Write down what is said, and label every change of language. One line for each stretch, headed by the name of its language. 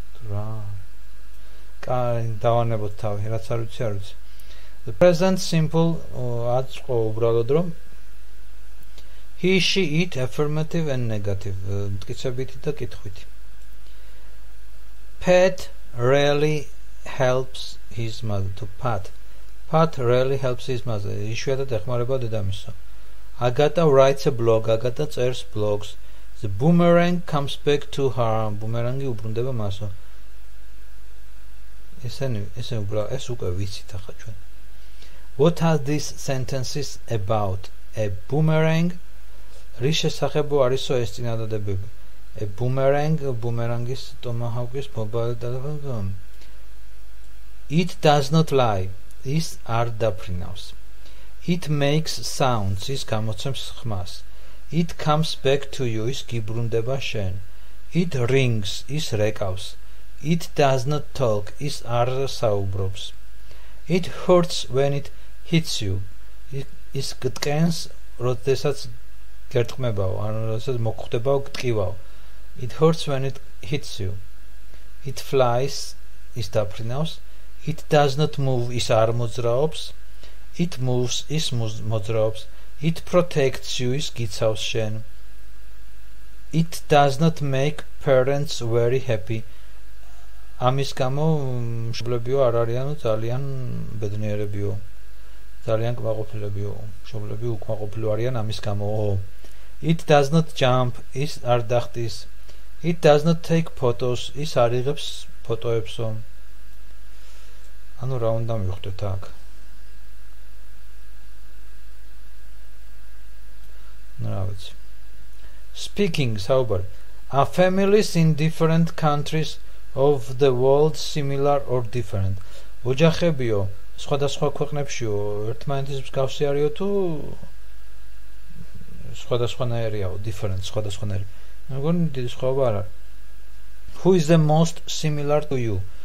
Georgian: რა დავანებოთ თავი, რაც არ ვიცი, არ ვიცი.
English: The present simple
Georgian: აწყო უბრალოდ რომ
English: he, she, it, affirmative and negative.
Georgian: მტკიცებითი და კითხვითი.
English: Pat really helps his mother. To Pat really helps his mother.
Georgian: იშვიათად ეხმარება დედამისო.
English: Agata writes a blog. Agata
Georgian: წერს
English: blogs. The boomerang comes back to her.
Georgian: Boomerangi უბრუნდება მასო. ეს უკვე ვიცით ახლა ჩვენ.
English: What are these sentences about? A boomerang.
Georgian: რის შესახებო არისო ეს წინადადებები?
English: A boomerang,
Georgian: boomerangis tomahawkis mobile telephone.
English: It does not lie.
Georgian: Is არ დაფრინავს.
English: It makes sounds.
Georgian: Is გამოცემს ხმას.
English: It comes back to you.
Georgian: Is გიბრუნდება შენ.
English: It rings.
Georgian: Is რეკავს.
English: It does not talk.
Georgian: Is არ საუბრობს.
English: It hurts when it hits you.
Georgian: Is გტკენს როდესაც გერტყმებაო, ანუ როდესაც მოგხვდებაო, გტკივაო.
English: It hurts when it hits you. It flies.
Georgian: Is დაფრინავს.
English: It does not move.
Georgian: Is არ მოძრაობს.
English: It moves.
Georgian: Is მოძრაობს.
English: It protects you.
Georgian: Is გიცავს შენ.
English: It does not make parents very happy.
Georgian: ამის გამო მშობლებიო არ არიანო ძალიან ბედნიერებიო. ძალიან კმაყოფილებიო. მშობლები უკმაყოფილო არიან ამის გამო.
English: It does not jump.
Georgian: Is არ დახტის.
English: It does not take photos.
Georgian: Is არ იღებს ფოტოებსო. ანუ რა უნდა მივხვდეთ აქ? რა ვიცი. Speaking, საუბარი.
English: Are families in different countries of the world similar or different?
Georgian: ოჯახებიო სხვადასხვა ქვეყნებშიო ერთმანეთის მსგავსი არისო თუ სხვადასხვანაირიაო, different, სხვადასხვანაირი. მეგონი დიდი სხვაობა არ არის.
English: Who is the most similar to you?